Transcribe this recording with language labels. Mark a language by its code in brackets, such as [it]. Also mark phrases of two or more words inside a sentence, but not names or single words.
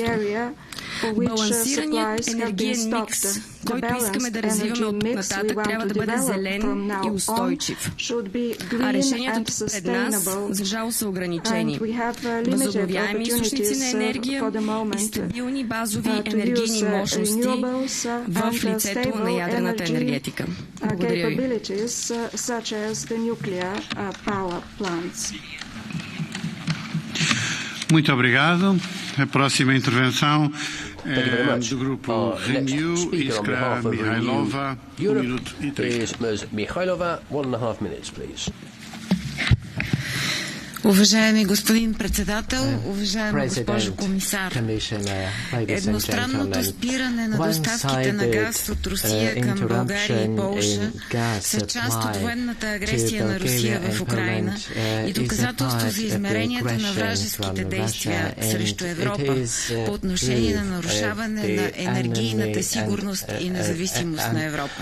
[bg] Балансираният енергиен микс, който искаме да развиваме от тук нататък, трябва да бъде зелен и устойчив. А решенията пред нас, за жал, са ограничени. Възобновяеми източници на енергия и стабилни базови енергийни мощности в лицето на ядрената енергетика. Благодаря ви. [pt] Muito obrigado. A próxima intervenção do grupo Renew Iskra Mihailova, 1 minuto e 30. [en] Mihailova, 1.5 minutes, please. [bg] Уважаеми господин председател, уважаема госпожо комисар, едностранното спиране на доставките на газ от Русия към България и Полша са част от военната агресия на Русия в Украйна и доказателство за измеренията на вражеските действия срещу Европа по отношение на нарушаване на енергийната сигурност и независимост на Европа.